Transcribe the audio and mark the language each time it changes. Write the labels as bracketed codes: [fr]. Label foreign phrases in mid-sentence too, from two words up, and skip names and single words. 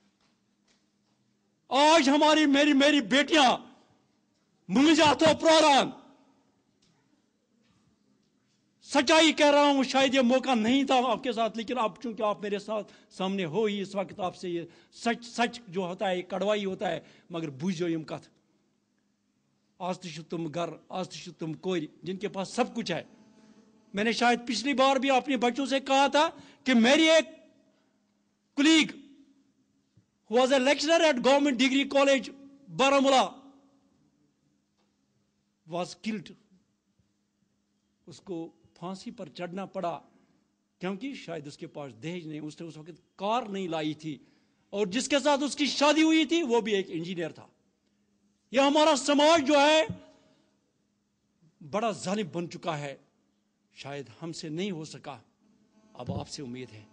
[ur] آج ہماری میری بیٹیاں مجھے تو پراران, سچائی کہہ رہا ہوں, شاید یہ موقع نہیں تھا آپ کے ساتھ, لیکن اب چونکہ آپ میرے ساتھ سامنے ہو ہی اس وقت, آپ سے یہ سچ جو ہوتا ہے کڑوائی ہوتا ہے, [ks] مگر بوجھو یم کت. [ur] آج تو تم گھر, آج تو تم کوئی جن کے پاس سب کچھ ہے. میں نے شاید پچھلی بار بھی اپنے بچوں سے کہا تھا کہ میری ایک کلیگ [en] who was a lecturer at government degree college Baramulla was killed. [ur] اس کو پھانسی پر چڑھنا پڑا کیونکہ شاید اس کے پاس دہیج نہیں, اس نے اس وقت کار نہیں لائی تھی, اور جس کے ساتھ اس کی شادی ہوئی تھی وہ بھی ایک انجینئر تھا. یہ ہمارا سماج جو ہے بڑا ظالم بن چکا ہے, شاید ہم سے نہیں ہو سکا, اب آپ سے امید ہے.